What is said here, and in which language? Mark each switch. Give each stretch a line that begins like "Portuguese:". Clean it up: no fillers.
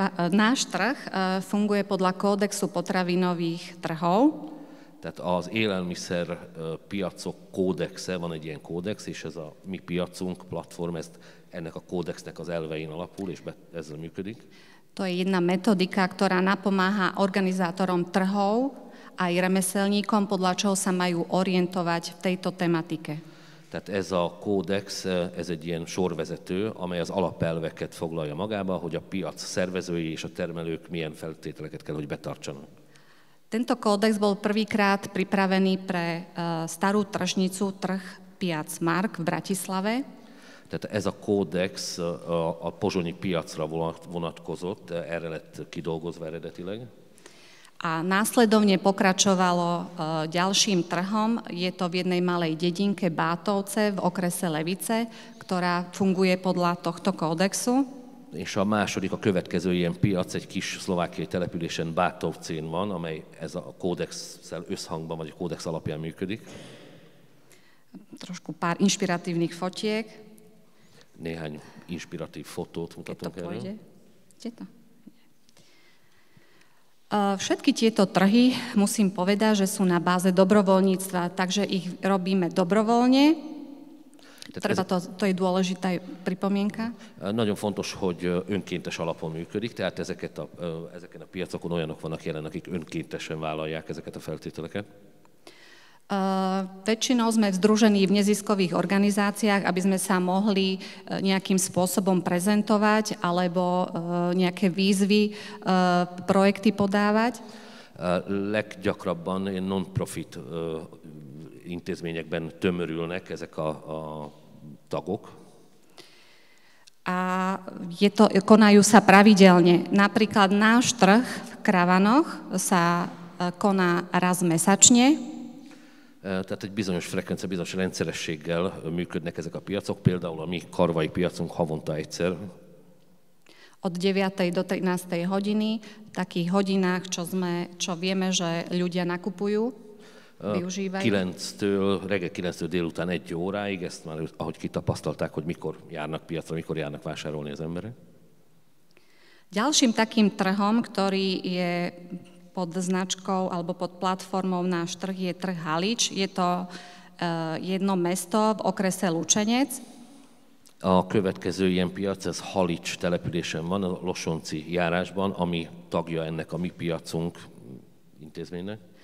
Slovak: Náš trh funguje podľa kódexu potravinových trhov.
Hungarian: Tehát az élelmiszer piacok kódexe, van egy ilyen kódex, és ez a mi piacunk platform, ennek a kódexnek az elvein alapul, és ezzel működik.
Slovak: To je jedna metodika, ktorá napomáha organizátorom trhov aj remeselníkom, podľa čoho sa majú orientovať v tejto tematike.
Hungarian: Tehát ez a kódex, ez egy ilyen sorvezető, amely az alapelveket foglalja magába, hogy a piac szervezői és a termelők milyen feltételeket kell, hogy betartsanak.
Slovak: Tento kódex bol prvýkrát pripravený pre starú tržnicu Trh Piac Mark v Bratislave.
Hungarian: Tehát ez a kódex a pozsonyi piacra vonatkozott, erre lett kidolgozva eredetileg.
Slovak: A následovne pokračovalo ďalším trhom. Je to v jednej malej dedinke Bátovce v okrese Levice, ktorá funguje podľa tohto kódexu.
Hungarian: És a második, a következő ilyen piac egy kis szlovákiai településen Bátovcén van, amely ez a kódexsel összhangban, vagy a kódex alapján működik.
Slovak: Trošku pár inšpiratívnych fotiek.
Hungarian: Néhány inšpiratív fotót mutatunk erről.
Slovak: Kde to? Všetky tieto trhy, musím povedať, že sú na báze dobrovoľníctva, takže ich robíme dobrovoľne. To je dôležitá pripomienka.
Hungarian: Nagyon fontos, hogy önkéntes alapon működik, tehát ezeken a piacokon olyanok vannak jelen, akik önkéntesen vállalják ezeket a feltételeket.
Slovak: Väčšinou sme združení v neziskových organizáciách, aby sme sa mohli nejakým spôsobom prezentovať alebo nejaké výzvy, projekty podávať.
Hungarian: Leggyakrabban non-profit intézményekben tömörülnek ezek a tagok.
Slovak: A konajú sa pravidelne. Napríklad Náš trh v Kravanoch sa koná raz mesačne.
Hungarian: Tehát egy bizonyos frekvencia, bizonyos rendszerességgel működnek ezek a piacok, például a mi karvai piacunk havonta egyszer.
Slovak: Od 9. do 13. hodiny, v takých hodinách, čo vieme, že ľudia nakupujú, využívajú.
Hungarian: Reggel 9-től délután 1 óráig, ezt már ahogy kitapasztalták, hogy mikor járnak piacra, mikor járnak vásárolni az emberek.
Slovak: Ďalším takým trhom, ktorý je pod značkou alebo pod platformou Náš trh, je trh Halič. Je to jedno mesto v okrese Lučenec.
Hungarian: A következő ilyen piac, ez Halics településen van, a Losonci járásban, ami tagja ennek a mi piacunk intézménynek.